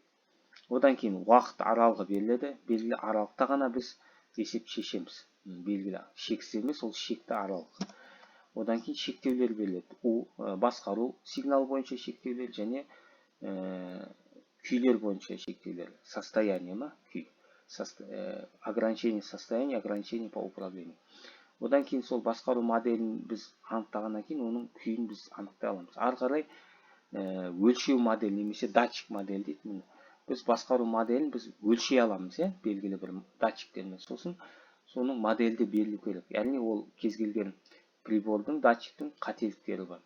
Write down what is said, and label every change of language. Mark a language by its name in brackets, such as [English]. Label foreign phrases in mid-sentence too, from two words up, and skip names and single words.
[Kazakh] Одан кейін уақыт аралығы беріледі. Белгілі аралықта ғана біз есеп шешеміз. Белгілі шексіз емес, ол шекті аралық. Одан кейін шектеулер беріледі. Басқару сигнал бойынша шектеулер және күйлер бойынша шектеулер. Состояние ма? Күй. [Russian] Ограничение состояния, ограничение по управлению. [Kazakh] Одан кейін сол басқару моделін біз анықтағаннан кейін оның күйін біз анықтай аламыз. Ары қарай өлшеу модель немесе датчик модель дейді. Біз басқару моделін біз өлшей аламыз, белгілі бір датчиктермен. Сосын соның модельді берілу керек. Яғни ол кез келген прибордың, датчиктің қателіктері бар.